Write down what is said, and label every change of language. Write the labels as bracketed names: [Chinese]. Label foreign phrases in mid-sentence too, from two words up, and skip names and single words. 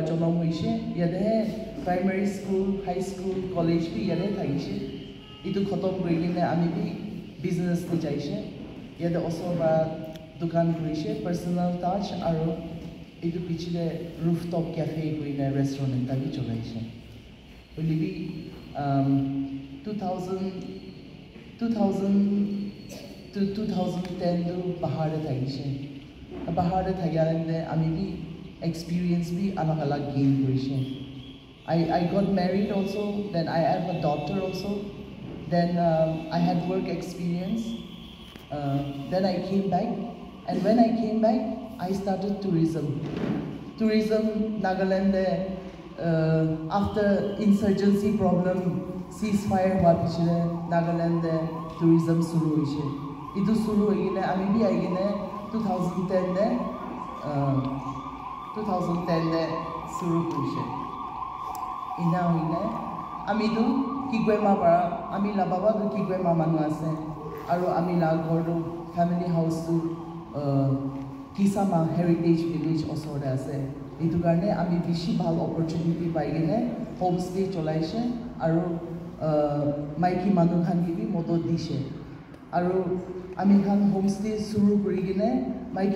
[Naga Pidgin] জন্ম হৈছে ইয়াতেহে [English] primary school high school college [Naga Pidgin] বি ইয়াতে থাকিছে এইটো খতম কৰি কিনে আমি বি বিজনেছ দি যাইছে ইয়াতে ওচৰ বা দোকান কৰিছে [English] personal touch [Naga Pidgin] আৰু এইটো পিছতে [English] rooftop cafe [Naga Pidgin] কৰি কিনে ৰেষ্টুৰেণ্ট এটা বি চলাইছে হ'লে বি 2000 2000 to 2010 to bahar de thaise bahar de thagale ami bi experience bi alag alag gain korise [English] I got married also, then I have a daughter also, then I had work experience, then I came back, and when I came back, I started tourism. [Naga Pidgin] Tourism, Nagaland, [English] after insurgency problem, [Naga Pidgin] ceasefire hua pichile, Nagaland tourism suru hoise. Idu suru hoigine, ami bi aigine 2010 suru hoise. Ina hoine ami du kigwema para ami la baba du kigwema manu ase aro ami la ghor du [English] family house [Naga Pidgin] tu kisama [English] heritage village [Naga Pidgin] osor ase etu karne ami bishi bhal opportunity pai gene homestay cholaise aro maiki manu khan ki bi moto dise aro ami khan homestay suru kori gene maiki